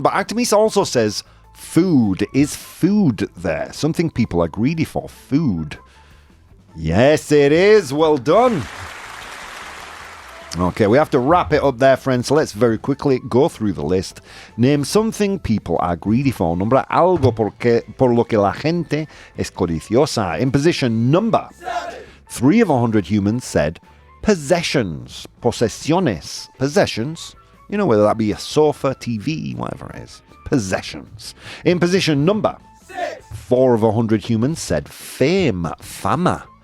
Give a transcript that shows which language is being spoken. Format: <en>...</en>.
<en>But Artemisa also says food. Is food there? Something people are greedy for. Food. Yes, it is. Well done. Okay, we have to wrap it up there, friends. So let's very quickly go through the list. Name something people are greedy for.</en> <es>Nombra algo por lo que la gente es codiciosa.</es> <en>In position number 3 of 100 humans said possessions. Posesiones. Possessions. You know, whether that be a sofa, TV, whatever it is. Possessions. In position number 4 of 100 humans said fame. Fama.</en>